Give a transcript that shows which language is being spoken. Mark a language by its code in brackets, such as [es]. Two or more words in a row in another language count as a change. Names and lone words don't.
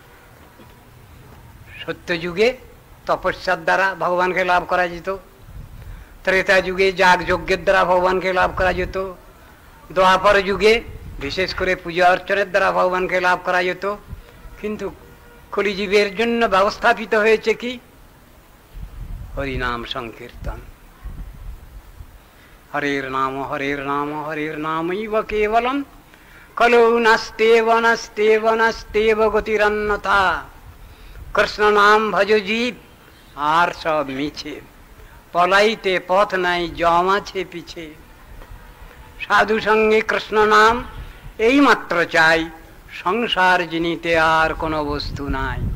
[bn] সত্য যুগে তপস্যার দ্বারা ভগবানকে লাভ করা যেত, ত্রেতা যুগে যাগ যজ্ঞের দ্বারা ভগবানকে লাভ করা যেত, দ্বাপর যুগে বিশেষ করে পূজা অর্চনের দ্বারা ভগবানকে লাভ করা যেত। কিন্তু কলিযুগের জন্য ব্যবস্থাপিত হয়েছে কি? [sa] হরিনাম সংকীর্তন। হরের নাম হরের নাম হরের নামৈব কেবলম, কলৌ নাস্তেব নাস্তেব নাস্তেব গতিরন্যথা। [bn] কৃষ্ণ নাম ভজ জীব, আর সব মিছে, পলাইতে পথ নাই, জম আছে পিছে। সাধু সঙ্গে কৃষ্ণ নাম এই মাত্র চাই, সংসার জিনিতে আর কোনো বস্তু নাই।